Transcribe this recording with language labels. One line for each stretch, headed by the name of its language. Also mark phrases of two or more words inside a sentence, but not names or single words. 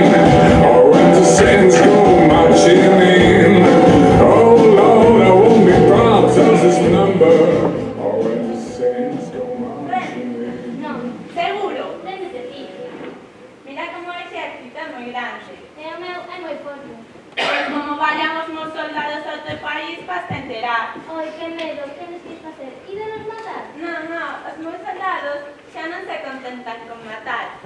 English: Oh, when the saints go marching in. Oh, Lord, I won't be proud of this number. Oh, when the saints go marching in.
Galician: Non, Seguro. ten de decir. Mira como o exército é moi grande. E o meu é moi forte. Pois como vayamos nos soldados a outro país, vas te enterar. Oi, que medo, que nos quis facer? Ídenos matar? Non, os meus soldados xa non se contentan con matar.